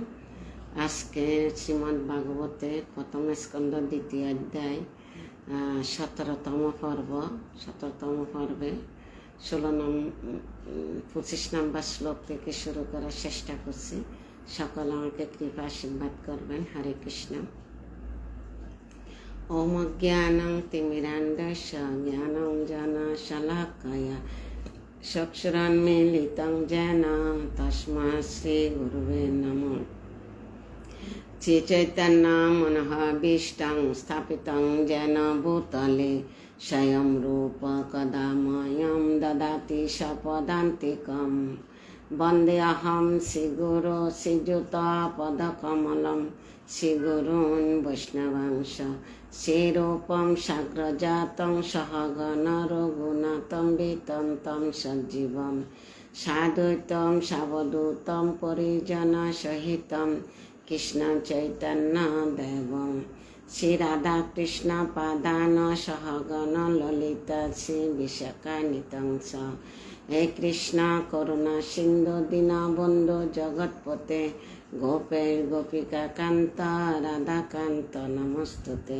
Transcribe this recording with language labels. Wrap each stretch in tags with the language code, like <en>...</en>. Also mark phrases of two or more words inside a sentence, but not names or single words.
<bn>আজকে শ্রীমদ্ ভাগবতে প্রথম স্কন্ধ দ্বিতীয় অধ্যায় 17তম পর্বে 25 নম্বর শ্লোক থেকে শুরু করার চেষ্টা করছি। সকল আমাকে কৃপা আশীর্বাদ করবেন।</bn> <sa>হরে কৃষ্ণ। ওম জ্ঞানং তিমিরান্ধস্য জ্ঞানাঞ্জন শলাকায়া চক্ষুরন্মীলিतं येन তস্मै শ্রীগুরুবে নমঃ। শ্রীচৈতন্যমনোভীষ্টং স্থাপিतं येन भूतले স্বয়ং রূপ কদা মह्यं দদাতি স্বপদান্তিকं। বন্দেऽহং শ্রীগুরো শ্রীযুতপদকমलं শ্রীগুরূन् বৈষ্ণবাংশ শ্রীরূপং সাগ্রজাतं সহগণ রঘুনাথं বিतं तं সজ্জীবं সাদ্বৈतं সাবধূतं পরিজনসহিतं কৃষ্ণ চৈতন্য দেবং শ্রী রাধা কৃষ্ণ পাদান সহগণ ললিতা শ্রী বিশাখানিতং স। হে কৃষ্ণ করুণা সিন্ধু দীনবন্ধু জগৎপতে গোপের গোপিকা কান্ত রাধাকান্ত নমস্তুতে।</sa>